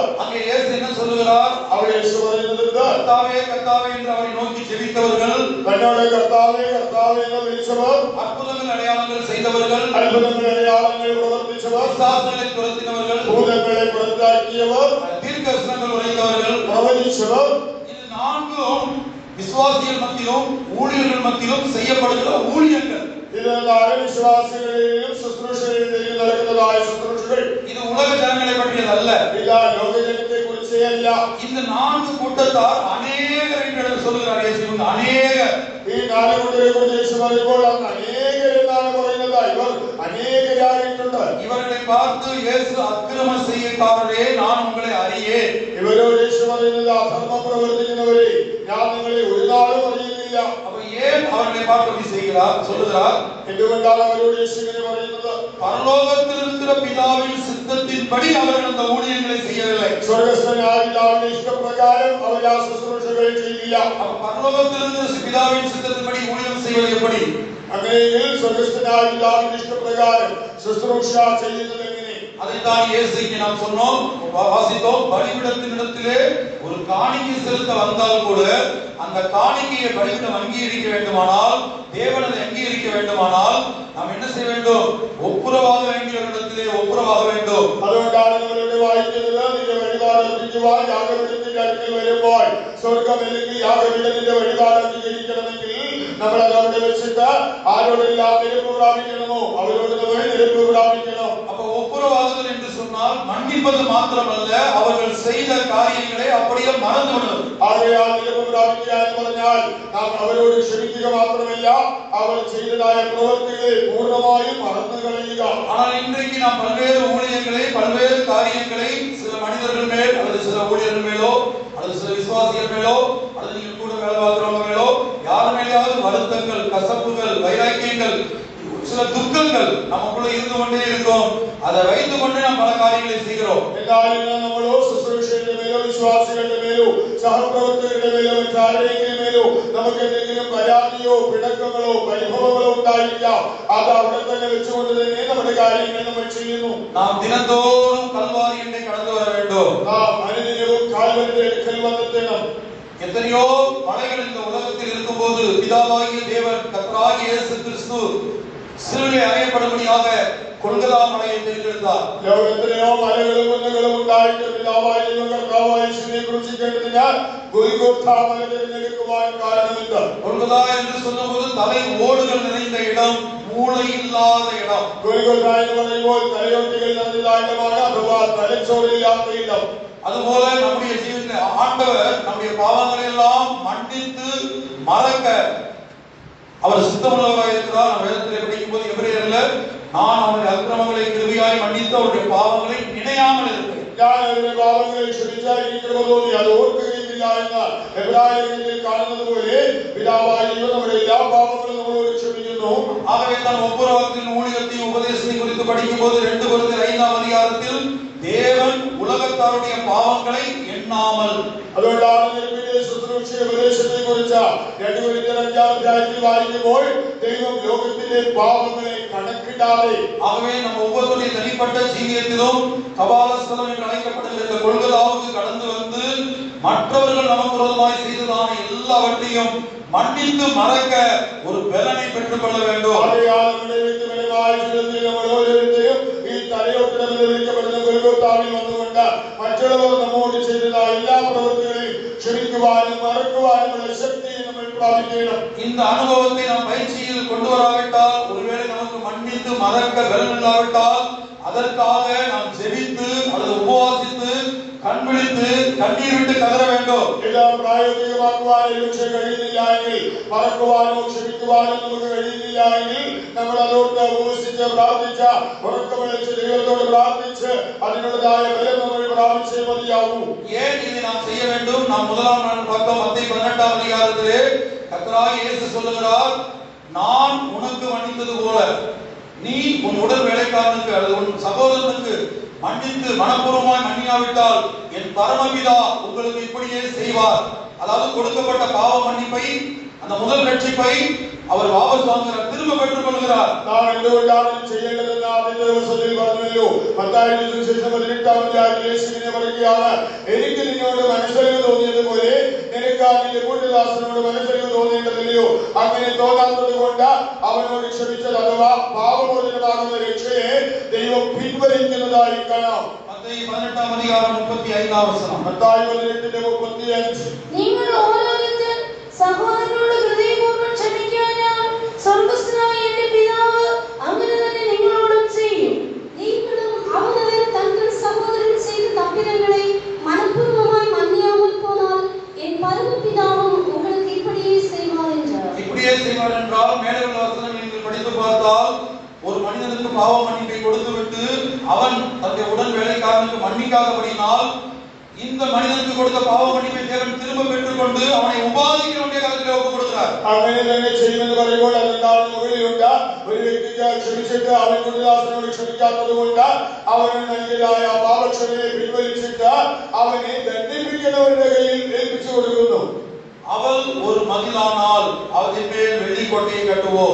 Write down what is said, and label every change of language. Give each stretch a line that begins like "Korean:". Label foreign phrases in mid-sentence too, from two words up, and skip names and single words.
Tamil: அங்கே இயேசு என்ன சொல்லுகிறார்?
Malayalam: അവർ യേശു പറയുന്നത്
Tamil: கர்த்தாவே கர்த்தாவே என்று அவரை நோக்கி ஜெபித்தவர்கள்,
Malayalam: തന്നോട് കർത്താവേ കർത്താവേ എന്ന് വിളിച്ചവർ,
Tamil: அற்புதங்கள் அடையாளங்கள் செய்தவர்கள்,
Malayalam: അത്ഭുതങ്ങൾ അടയാളങ്ങൾ പ്രവർത്തിച്ചവർ,
Tamil: பிசாசுகளை துரத்தினவர்கள்,
Malayalam: ഭൂതങ്ങളെ പുറത്താക്കിയവർ,
Tamil: தீர்க்கதரிசனங்கள் உரைத்தவர்கள்,
Malayalam: പ്രവചിച്ചവർ,
Tamil: இது 4ம் விசுவாசிகள் மத்தியிலும் ஊழியர்கள் மத்தியிலும் செய்யப்படுகிற ஊழியங்கள்.
Malayalam: ഇതെല്ലാം വിശ്വാസികളിലും ശുശ്രൂഷകളിലും നടക്കുന്നതായ ശുശ്രൂഷകൾ.
Tamil: இது உலக ஜனங்களை பற்றியதல்ல.
Malayalam: ഇല്ല ലോകജനത്തെ കുറിച്ചേ അല്ല.
Tamil: இந்த 4 கூட்டத்தார் அநேகர் என்று சொல்லுகிறார் இயேசு. அநேகர்,
Malayalam: ഈ 4 കൂട്ടരെ കുറിച്ച് യേശു പറയുമ്പോൾ അന്ന് അനേകർ എന്നാണ് പറയുന്നത്. ഇവർ അനേകരായിട്ടുണ്ട്.
Tamil: இவர்களை பார்த்து இயேசு அக்கிரம செய்யக்காரரே நான் உங்களை அறியேன்.
Malayalam: ഇവരോട് യേശു പറയുന്നത്, അധർമ്മം പ്രവർത്തിക്കുന്നവരെ ഞാൻ നിങ്ങളെ ഒരു നാളും അറിയുന്നില്ല.
Tamil: அப்ப ஏன் அவர்களை பார்த்து அப்படி செய்கிறார் சொல்லுகிறார்?
Malayalam: എന്തുകൊണ്ടാണ് അവരോട് യേശു ഇങ്ങനെ പറയുന്നത്?
Tamil: பரலோகத்தில் இருக்கிற பிதாவின் சித்தத்தின்படி அவர்கள் அந்த ஊழியங்களை செய்யவில்லை.
Malayalam: സ്വർഗ്ഗസ്ഥനായ പിതാവിന്റെ ഇഷ്ടപ്രകാരം അവർ ആ ശുശ്രൂഷകൾ ചെയ്യില്ല.
Tamil: அப்ப பரலோகத்தில் இருக்கிற பிதாவின் சித்தத்தின்படி ஊழியம் செய்வது எப்படி?
Malayalam: അങ്ങനെയെങ്കിൽ സ്വർഗ്ഗസ്ഥനായ പിതാവിന്റെ ഇഷ്ടപ്രകാരം ശുശ്രൂഷ ചെയ്യുന്നത് എങ്ങനെ?
Tamil: அதைத்தான் இயேசு இங்கே நாம் சொன்னோம், வாசித்தோம். பலிபீடத்தினிடத்திலே ஒரு காணிக்கை செலுத்த வந்தால் கூட அந்த காணிக்கையை பலிபீடம் அங்கீகரிக்க வேண்டுமானால், தேவன் அதை அங்கீகரிக்க வேண்டுமானால் நாம் என்ன செய்ய வேண்டும்? ஒப்புரவாக வேண்டியவரிடத்திலே ஒப்புரவாக வேண்டும்.
Malayalam: അതുകൊണ്ടാണ് നമ്മളിവിടെ വായിക്കുന്നത്, നിന്റെ വഴിപാട് അർപ്പിക്കുവാൻ യാഗപീഠത്തിന്റെ അടുക്കൽ വരുമ്പോൾ സ്വർഗ്ഗം അല്ലെങ്കിൽ യാഗപീഠത്തിന്റെ വഴിപാട് അംഗീകരിക്കണമെങ്കിൽ നമ്മൾ അത് അവിടെ വെച്ചിട്ട് ആരോടെല്ലാം നിരപ്പ് പ്രാപിക്കണമോ അവരോട് നമ്മൾ നിരപ്പ് പ്രാപിക്കണം.
Tamil: அப்ப ஒப்புரவாகுதல் என்று சொன்னால் மன்னிப்பது மாத்திரமல்ல, அவர்கள் செய்த காரியங்களை அப்படியே மறந்து விடுவது.
Malayalam: ആകയാൽ നിരപ്പ് പ്രാപിക്കുക എന്ന് പറഞ്ഞാൽ നാം അവരോട് ക്ഷമിക്കുക മാത്രമല്ല, അവർ ചെയ്തതായ പ്രവൃത്തികളെ പൂർണ്ണമായും മറന്നു കളയുക.
Tamil: ஆனால் இன்றைக்கு நாம் பல்வேறு ஊழியங்களை, பல்வேறு காரியங்களை சில மனிதர்கள் மேல் அல்லது சில ஊழியர்கள் மேலோ அல்லது சில விசுவாசிகள் மேலோ அல்லது நீங்கள் கூட வேலை பார்க்கிறவங்க மேலோ யார் மேலேயாவது வருத்தங்கள், கசப்புகள், வைராக்கியங்கள், சில துக்கங்கள் நமக்குள்ள இருந்து கொண்டே இருக்கும். அதை வைத்துக் கொண்டு நாம் பல காரியங்களை செய்கிறோம்.
Malayalam: എന്നാൽ ഇന്ന് നമ്മളോ ശുശ്രൂഷയുടെ മേലോ വിശ്വാസികളുടെ മേലോ സഹപ്രവർത്തകരുടെ മേലോ മറ്റാരുടെയെങ്കിലും മേലോ നമുക്ക് എന്തെങ്കിലും പരാതിയോ പിണക്കങ്ങളോ പരിഭവങ്ങളോ ഉണ്ടായിരിക്കാം. അത് അവിടെ തന്നെ വെച്ചുകൊണ്ട് തന്നെ നമ്മുടെ കാര്യങ്ങൾ നമ്മൾ ചെയ്യുന്നു.
Tamil: நாம் தினந்தோறும் கல்வாரி எண்ணை கடந்து வர வேண்டும்.
Malayalam: നാം അനുദിനവും കാൽവരിയുടെ അടുക്കൽ വന്നെത്തണം.
Tamil: எத்தனையோ மலைகள் இந்த உலகத்தில் இருக்கும்போது பிதாவாகிய தேவன் கர்த்தராகிய இயேசு கிறிஸ்து சிலுவையில் அறையப்படும்படியாக கொல்கதா மலையை தேர்ந்தெடுத்தார்.
Malayalam: ലോകത്തിലെയോ മലകളും കുന്നുകളും ഉണ്ടായിട്ട് പിതാവായ കർത്താവായ യേശുവിനെ ക്രൂശിക്കേണ്ടതിന് ഗൊൽഗോഥാ മല തിരഞ്ഞെടുക്കുവാൻ കാരണമെന്ത്?
Tamil: கொல்கதா என்று சொல்லும்போது தலை ஓடுகள் நிறைந்த இடம், மூளை இல்லாத இடம்.
Malayalam: ഗൊൽഗോഥാ എന്ന് പറയുമ്പോൾ തലയോട്ടികൾ നിറഞ്ഞതായ ഇടമാണ്, അഥവാ തലച്ചോറില്ലാത്ത ഇടം.
Tamil: அதுபோல நம்முடைய ஜீவிதத்தில் ஆண்டவர் நம்முடைய பாவங்களை எல்லாம் மன்னித்து மறக்க அவர் சித்தமுள்ளவராக இருக்கிறார். நம்ம வேதத்திலே படிக்கும் போது எபிரேயர்ல நான் அவருடைய அக்கிரமங்களை கிருபையாய் மன்னித்து அவருடைய பாவங்களை நினையாமல் இருப்பேன்.
Malayalam: ഞാൻ അവരുടെ പാപങ്ങളെ ക്ഷമിച്ചാൽ ഈ കൃപ തോന്നി അത് ഓർക്കുകയില്ല എന്ന എബ്രായത്തിൽ കാണുന്നത് പോലെ പിതാവായ ദൈവം നമ്മുടെ എല്ലാ പാപങ്ങളും നമ്മളോട് ക്ഷമിക്കുന്നു.
Tamil: ஆகவே தான் ஒவ்வொரு வாக்கின் ஊழியத்தையும் உபதேசத்தை குறித்து படிக்கும்போது 2 கொரிந்தியர் 5ஆம் அதிகாரத்தில் தேவன் உலகத்தாருடைய பாவங்களை எண்ணாமல்,
Malayalam: അതുകൊണ്ടാണ് നിർമ്മിത ശുശ്രൂഷ ഉപദേശത്തെ കുറിച്ച് 2 കൊരിന്ത്യർ 5ആം അധ്യായത്തിൽ വായിക്കുമ്പോൾ ദൈവം ലോകത്തിന്റെ പാപങ്ങളെ കണക്കിടാതെ,
Tamil: ஆகவே நம்ம ஒவ்வொருவருடைய தனிப்பட்ட ஜீவியத்திலும் கபாலஸ்தலம் என்று அழைக்கப்படுகிற இந்த கொள்கதாவுக்கு கடந்து வந்து மற்றவர்கள் நமக்கு விரோதமாய் செய்ததான எல்லாவற்றையும் மன்னித்து மறக்க ஒரு பலனை பெற்றுக் கொள்ள வேண்டும்.
Malayalam: ഈ തലയോട്ടിടമെന്ന് വിളിക്കപ്പെടുന്ന ഗൊൽഗോഥാവിൽ വന്നുകൊണ്ട് മറ്റുള്ളവർ നമ്മോട് ചെയ്തതായ എല്ലാ പ്രവൃത്തികളെയും ക്ഷമിക്കുവാനും മറക്കുവാനുമുള്ള ശക്തിயை നമ്മൾ പ്രാപിക്കണം.
Tamil: இந்த அனுபவத்தை நாம் பயிற்சியில் கொண்டு வராவிட்டால், ஒருவேளை நமக்கு மன்னித்து மறக்க பலன் இல்லாவிட்டால், அதற்காக நாம் ஜெபித்து அல்லது உபவாசித்து கண் விழித்து கண்ணீர் விட்டு கதற வேண்டும்.
Malayalam: എല്ലാം പ്രായോഗികമാക്കുവാൻ ഒരുപക്ഷെ കഴിയുന്നില്ല എങ്കിൽ, മറക്കുവാനോ ക്ഷമിക്കുവാനോ നമുക്ക് കഴിയുന്നില്ല എങ്കിൽ, നമ്മൾ അതോർത്ത് ഉപവസിച്ച് പ്രാർത്ഥിച്ച ഉറക്കമളിച്ച് ദൈവത്തോട് പ്രാർത്ഥിച്ച് അതിനുള്ളതായ ബലം നമ്മൾ പ്രാപിച്ചേ മതിയാവൂ.
Tamil: ஏன் இதை நாம் செய்ய வேண்டும்? நாம் முதலாம் நாள் பார்த்தோம், மத்தேயு 18ஆம் அதிகாரத்திலே கர்த்தராகிய இயேசு சொல்லுகிறார், நான் உனக்கு மன்னித்தது போல நீ உன் உடல் வேலைக்காரனுக்கு அல்லது உன் சகோதரனுக்கு மன்னித்து மனப்பூர்வமாய் மன்னியாவிட்டால் என் பரமபிதா உங்களுக்கு இப்படியே செய்வார். அதாவது கொடுக்கப்பட்ட பாவ மன்னிப்பை, அந்த முதல் ரட்சிப்பை அவர் வாபஸ் வாங்குகிறார், திரும்ப பெற்றுக் கொள்கிறார்.
Malayalam: നാം എന്തുകൊണ്ടാണ് ചെയ്യേണ്ടതെന്ന് ആദ്യത്തെ ദിവസത്തിൽ പറഞ്ഞല്ലോ. മത്തായിയുടെ സുവിശേഷം 18ആം അധ്യായത്തിൽ യേശുവിനെ പറയുകയാണ്, എനിക്ക് നിന്നോട് മനസ്സലിവ് തോന്നിയതുപോലെ നിനക്ക് നിന്റെ കൂട്ടുദാസനോട് മനസ്സലിവ് തോന്നേണ്ടതില്ലയോ? അങ്ങനെ തോന്നാത്തത് കൊണ്ട് അവനോട് ക്ഷമിച്ചത് അഥവാ പാപമോചനമാകുന്ന രക്ഷയെ ദൈവം പിൻവലിക്കുന്നതായി കാണാം.
Tamil: மத்தேயு 18ஆம் அதிகாரம் 35ஆம் வசனம்.
Malayalam: മത്തായി 18:35. നിങ്ങൾ ഓരോരുത്തർ സഹോദരനോട് ഹൃദയപൂർവ്വം ക്ഷമിക്കാഞ്ഞാൽ സ്വർഗ്ഗസ്ഥനായ എന്റെ പിതാവ് അങ്ങനെ തന്നെ നിങ്ങളോടും ചെയ്യും.
Tamil: நீங்களும் அவனவர் தங்கள் சகோதரன் செய்த தப்பிதங்களை மனப்பூர்வமாய் மன்னியாமல் போனால் என் பரமபிதாவும் உங்களுக்கு இப்படியே செய்வார் என்றார். இப்படியே செய்வார் என்றால் மேலே உள்ள வசனம் நீங்கள் படித்து பார்த்தால், ஒரு மனிதனுக்கு பாவ மன்னிப்பை கொடுத்துவிட்டு அவன் தன்னுடைய உடன் வேலைக்காரனுக்கு மன்னிக்காதபடியினால் இந்த மனிதனுக்கு கொடுத்த பாவ மன்னிப்பை தேவன் திரும்ப பெற்றுக்கொண்டு அவனை உபாதிக்க வேண்டிய காலத்தில் ஒப்பு கொடுக்கிறார்.
Malayalam: അങ്ങനെ തന്നെ ചെയ്യുമെന്ന് പറയുമ്പോൾ അതിനാണ് മുകളിലുണ്ട്, ഒരു വ്യക്തിക്ക് ക്ഷമിച്ചിട്ട് അവൻ കുടുംബാസനോട് ക്ഷമിക്കാത്തത് കൊണ്ട് അവന് നൽകിയതായ പാപക്ഷമയെ പിൻവലിച്ചിട്ട് അവനെ ദണ്ഡിപ്പിക്കുന്നവരുടെ കയ്യിൽ ഏൽപ്പിച്ചു കൊടുക്കുന്നു.
Tamil: அவள் ஒரு மதிலானால் அவளின் மேல் வெள்ளி கோட்டையை கட்டுவோம்.